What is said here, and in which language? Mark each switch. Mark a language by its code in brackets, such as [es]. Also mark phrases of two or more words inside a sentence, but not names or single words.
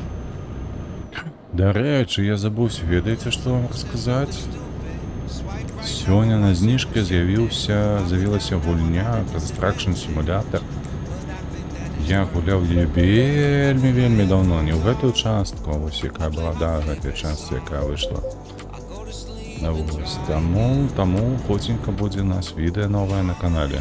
[uk] До речі, я забув, ведаєте, що вам розказати? [be] Сёння на зніжкі з'явілася гульня Construction Simulator. Я гуляў яе вельмі давно, не ў гэтую частку, вось якая была, да, гэтай частцы, якая выйшла. Вось, таму хоценька будзе у нас відэа новае на канале.